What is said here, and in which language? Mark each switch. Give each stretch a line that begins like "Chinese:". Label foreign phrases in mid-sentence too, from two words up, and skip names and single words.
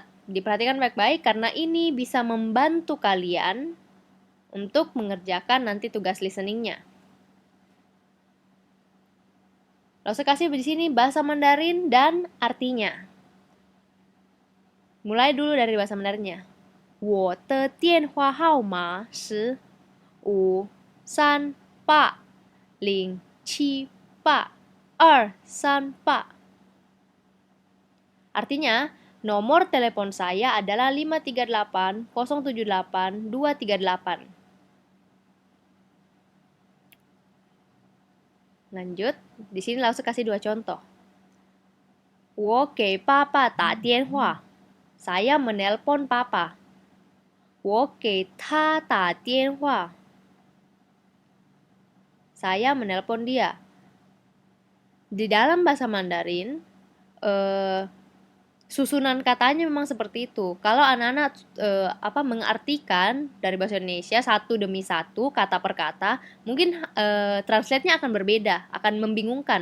Indonesian: Diperhatikan baik-baik karena ini bisa membantu kalian untuk mengerjakan nanti tugas listeningnya. Saya kasih di sini bahasa Mandarin dan artinya. Mulai dulu dari bahasa Mandarinnya.
Chinese: 我的电话号码是538078238.
Indonesian: Artinya, nomor telepon saya adalah 538078238. Lanjut, di sini langsung kasih 2 contoh.
Chinese: 我给爸爸打电话.
Indonesian: Saya menelpon papa.
Chinese: 我给他打电话.
Indonesian: Saya menelpon dia. Di dalam bahasa Mandarin, susunan katanya memang seperti itu. Kalau anak-anak mengartikan dari bahasa Indonesia satu demi satu, kata per kata, mungkin translate-nya akan berbeda, akan membingungkan.